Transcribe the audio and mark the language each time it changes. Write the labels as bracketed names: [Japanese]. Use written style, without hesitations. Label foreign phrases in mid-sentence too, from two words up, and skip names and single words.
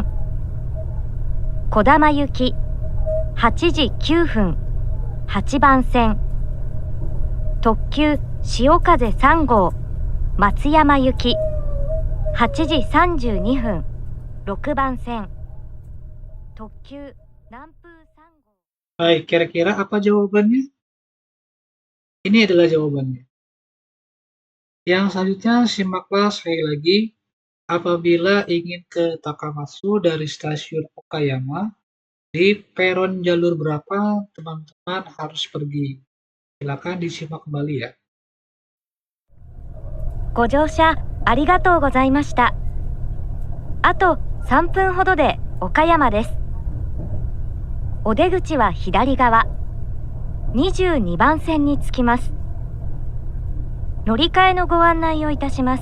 [Japanese] こだま行き、8時9分、8番線。特急潮風3号、松山行き、8時32分、6番線。特急南風3号。 [Indonesian] Baik, kira-kira apa jawabannya? Ini adalah jawabannya. Yang selanjutnya simaklah sekali lagi. Apabila ingin ke Takamatsu dari stasiun Okayama, di peron jalur berapa teman-teman harus pergi? Silakan disimak kembali ya. [Japanese] ご乗車ありがとうございました。あと3分ほどで岡山です。お出口は左側、22番線に着きます。乗り換えのご案内をいたします。